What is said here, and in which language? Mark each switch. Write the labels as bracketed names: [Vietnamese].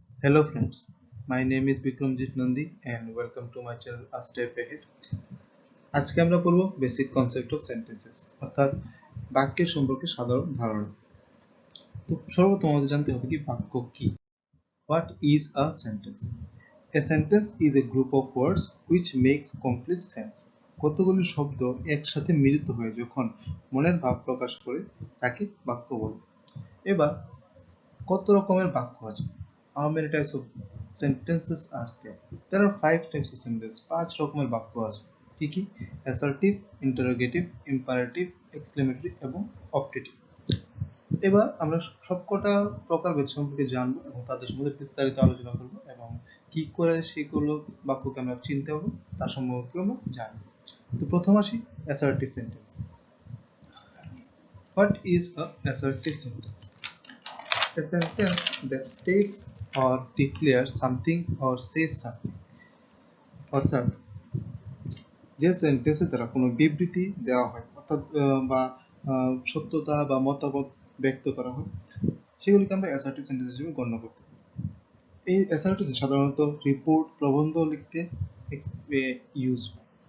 [English] Hello friends, my name is Bikramjit Nandi and welcome to my channel A Step Ahead. [Bangla] আজকে আমরা পড়ব basic concept of sentences অর্থাৎ বাক্যের সম্পর্কে সাধারণ ধারণা। তো সর্বপ্রথম আমাদের জানতে হবে কি বাক্য কি। [English] What is a sentence? A sentence is a group of words which makes complete sense. [Bangla] কতগুলি শব্দ একসাথে মিলিত হয়ে যখন মনের ভাব প্রকাশ করে তাকে বাক্য বলে। এবার কত রকমের বাক্য আছে? [English] How many types of sentences are there? There are 5 types of sentences. [Bangla] 5 রকমের বাক্য আছে। কি কি? Assertive, interrogative, imperative, exclamatory এবং optative. এবার আমরা সবকটা প্রকারভেদ সম্পর্কে জানবো এবং তাদের সম্বন্ধে বিস্তারিত আলোচনা করব এবং কি করে সেগুলো বাক্যকে আমরা চিনতে হবে তার সম্পর্কে আমরা জানবো। তো প্রথম আসি assertive sentence. [English] What is a assertive sentence? A sentence that states or declares something or says something. [Bangla] অর্থাৎ যে সেন্টেন্সে দ্বারা কোনো বিবৃতি দেওয়া হয় অর্থাৎ বা সত্যতা বা মতামত ব্যক্ত করা হয় সেগুলিকে আমরা অ্যাসার্টিভ সেন্টেন্স হিসেবে গণ্য করতে পারি। এই অ্যাসার্টিভ সাধারণত রিপোর্ট প্রবন্ধ লিখতে ইউজ হয়।